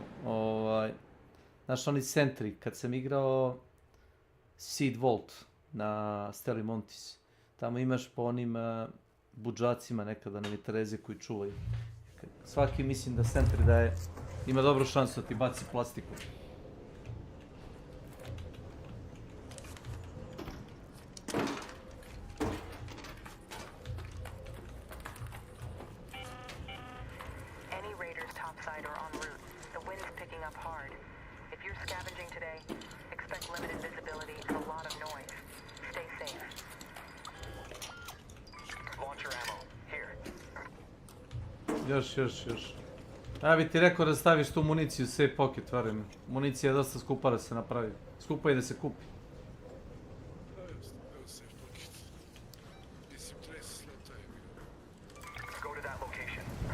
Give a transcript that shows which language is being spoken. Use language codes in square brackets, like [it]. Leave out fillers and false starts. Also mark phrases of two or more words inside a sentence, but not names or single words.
[sr] Znaš, oni centri, kad sam igrao Seed Vault na Steli Montis, tamo imaš po onim budžacima nekada na mitraljeze koji čuvaju. Svaki mislim da centri daje, ima dobru šansu da ti baci plastiku. [en] Any raiders topside are en route. The wind's picking up hard. If you're scavenging today, expect limited visibility and a lot of noise. Stay safe. Launcher ammo. Here. [sr] Još. Ja bi ti rekao da staviš tu municiju u [en] safe pocket, [sr] veruj mi. Municija je dosta skupa da se napravi. Skupa i da se kupi. [en] Go to that location.